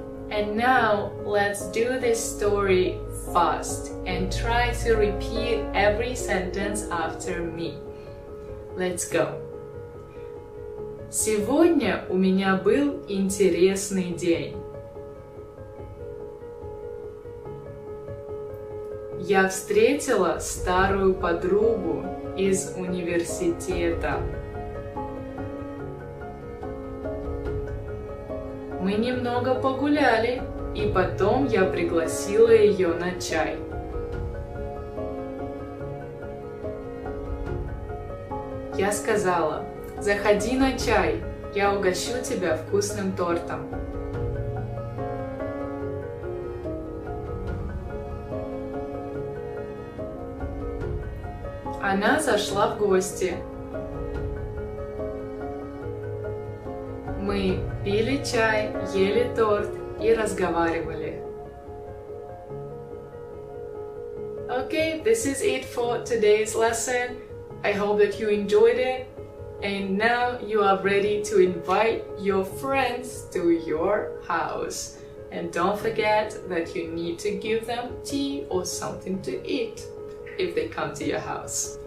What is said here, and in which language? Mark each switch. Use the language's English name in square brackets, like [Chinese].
[English] And now let's do this story fast and try to repeat every sentence after me. Let's go. [Russian] Сегодня у меня был интересный день. Я встретила старую подругу из университета. Мы немного погуляли, и потом я пригласила ее на чай. Я сказала: заходи на чай, я угощу тебя вкусным тортом. Она зашла в гости. Мы пили чай, ели торт и разговаривали. [English] Okay, this is it for today's lesson. I hope that you enjoyed it. And now you are ready to invite your friends to your house. And don't forget that you need to give them tea or something to eat if they come to your house.